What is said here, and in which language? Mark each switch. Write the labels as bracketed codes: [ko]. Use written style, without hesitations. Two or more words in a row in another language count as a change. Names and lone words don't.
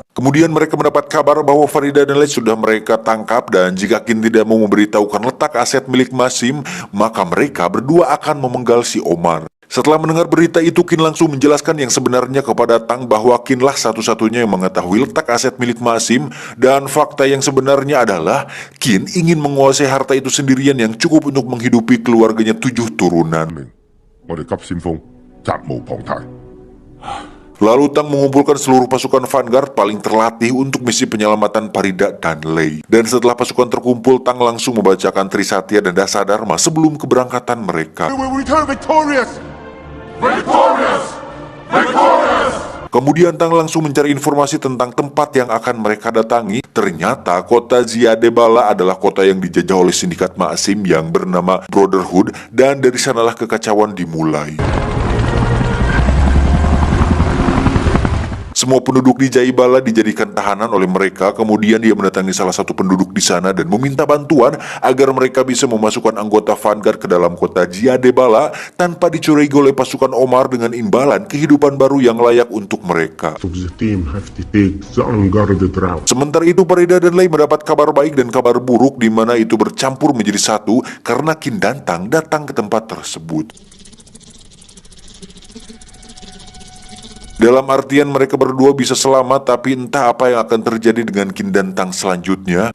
[id] Kemudian mereka mendapat kabar bahwa Farida dan Lei sudah mereka tangkap, dan jika Qin tidak mau memberitahukan letak aset milik Maxim, maka mereka berdua akan memenggal si Omar. Setelah mendengar berita itu, Qin langsung menjelaskan yang sebenarnya kepada Tang bahwa Qin lah satu-satunya yang mengetahui letak aset milik Maxim, dan fakta yang sebenarnya adalah Qin ingin menguasai harta itu sendirian yang cukup untuk menghidupi keluarganya 7 turunan. [yue] 我哋急先鋒責無旁貸。 [id] Lalu Tang mengumpulkan seluruh pasukan Vanguard paling terlatih untuk misi penyelamatan Farida dan Lei. Dan setelah pasukan terkumpul, Tang langsung membacakan Trisatya dan Dasadharma sebelum keberangkatan mereka. [en] We will return victorious! [id] Kemudian Tang langsung mencari informasi tentang tempat yang akan mereka datangi. Ternyata kota Ziadebala adalah kota yang dijajah oleh sindikat Maxim yang bernama Brotherhood, dan dari sanalah kekacauan dimulai. Semua penduduk di Jaibala dijadikan tahanan oleh mereka. Kemudian dia mendatangi salah satu penduduk di sana dan meminta bantuan agar mereka bisa memasukkan anggota Vanguard ke dalam kota Ziadebala tanpa dicurigai oleh pasukan Omar, dengan imbalan kehidupan baru yang layak untuk mereka. [en] The team have to take the unguarded route. [id] Sementara itu, Farida dan Lei mendapat kabar baik dan kabar buruk, di mana itu bercampur menjadi satu karena Qin dan Tang datang ke tempat tersebut. Dalam artian mereka berdua bisa selamat, tapi entah apa yang akan terjadi dengan Qin dan Tang selanjutnya.